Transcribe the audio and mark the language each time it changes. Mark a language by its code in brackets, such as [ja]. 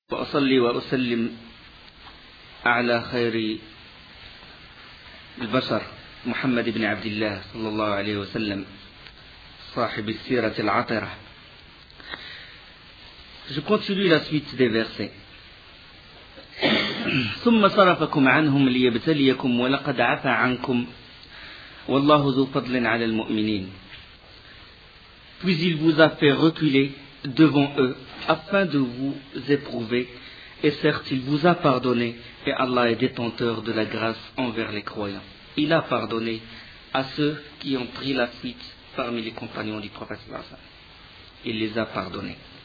[ar] وأصلي وأسلم على خير البشر محمد بن عبد الله صلى الله عليه وسلم صاحب السيرة العطرة. [fr] Je continue la suite des versets. [ar] ثم صرفكم عنهم ليبتليكم ولقد عفا عنكم والله ذو فضل على المؤمنين. [fr] Puis il vous a fait reculer devant eux afin de vous éprouver, et certes il vous a pardonné, et Allah est détenteur de la grâce envers les croyants. Il a pardonné à ceux qui ont pris la fuite parmi les compagnons du prophète Sallallahu alayhi wa sallam. Il les a pardonnés.